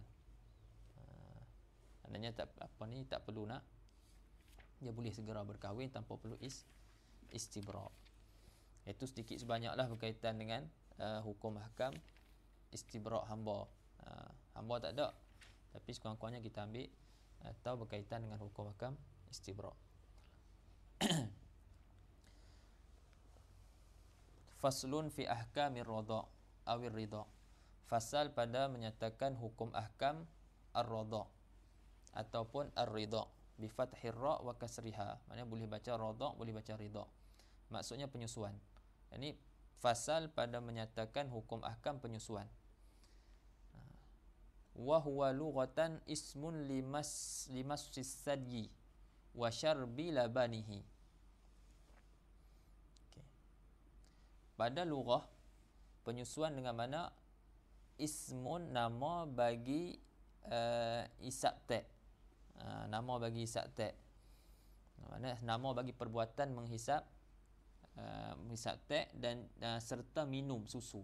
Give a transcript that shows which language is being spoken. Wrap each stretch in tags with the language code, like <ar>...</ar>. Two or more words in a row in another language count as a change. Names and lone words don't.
<ms>Maknanya tak perlu nak, dia boleh segera berkahwin tanpa perlu istibra'. Itu sedikit sebanyaklah berkaitan dengan hukum</ms> <ar>أحكام استبراء'</ar> <ms>hamba. Hamba tak ada, tapi sekurang-kurangnya kita ambil tahu berkaitan dengan hukum</ms> <ar>أحكام استبراء'. فصل في أحكام الرضاع أو الرضاع'.</ar> <ms>Fasal pada menyatakan hukum</ms> <ar>أحكام الرضاع'</ar> <ms>ataupun ar-ridha'.</ms> <ar>بفتح الراء وكسرها.</ar> <ms>Maknanya boleh baca radha, boleh baca ridha. Maksudnya penyusuan. Ini fasal pada menyatakan hukum ahkam penyusuan.</ms> <ar>وهو لغة اسم لمص الثدي وشرب لبنه.</ar> <ms>Okay. Pada lughah, penyusuan dengan mana ismun, nama bagi isap tek. Nama bagi isap tek. Maksudnya nama bagi perbuatan menghisap tek dan serta minum susu.</ms>